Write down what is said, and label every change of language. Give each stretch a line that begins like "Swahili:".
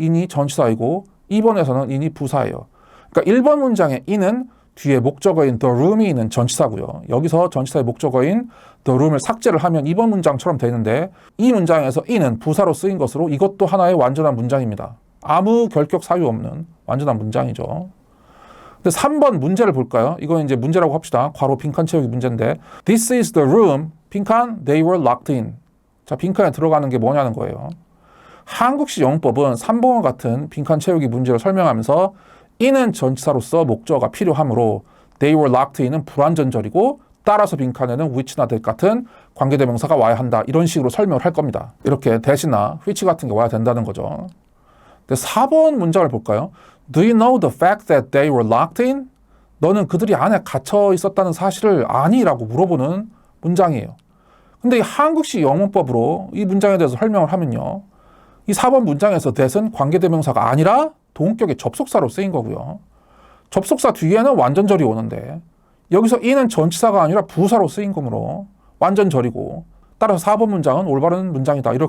Korean: in이 전치사이고 2번에서는 in이 부사예요. 그러니까 1번 문장의 in은 뒤에 목적어인 the room이 있는 전치사고요. 여기서 전치사의 목적어인 the room을 삭제를 하면 2번 문장처럼 되는데 이 문장에서 in은 부사로 쓰인 것으로 이것도 하나의 완전한 문장입니다. 아무 결격 사유 없는 완전한 문장이죠. 근데 3번 문제를 볼까요? 이건 이제 문제라고 합시다. 괄호 빈칸 채우기 문제인데
English: This is the room,
Korean: 빈칸,
English: they were locked in.
Korean: 자, 빈칸에 들어가는 게 뭐냐는 거예요. 한국식 영어법은 3번과 같은 빈칸 채우기 문제를 설명하면서 in은 전치사로서 목적어가 필요하므로
English: they were locked in
Korean: 은 불완전절이고 따라서 빈칸에는 which나 that 같은 관계대명사가 와야 한다. 이런 식으로 설명을 할 겁니다. 이렇게 that이나 which 같은 게 와야 된다는 거죠. 근데 4번 문장을 볼까요?
English: Do you know the fact that they were locked in?
Korean: 너는 그들이 안에 갇혀 있었다는 사실을 아니? 라고 물어보는 문장이에요. 근데 이 한국식 영문법으로 이 문장에 대해서 설명을 하면요. 이 4번 문장에서 that은 관계대명사가 아니라 동격의 접속사로 쓰인 거고요. 접속사 뒤에는 완전절이 오는데 여기서 in은 전치사가 아니라 부사로 쓰인 거므로 완전절이고 따라서 4번 문장은 올바른 문장이다.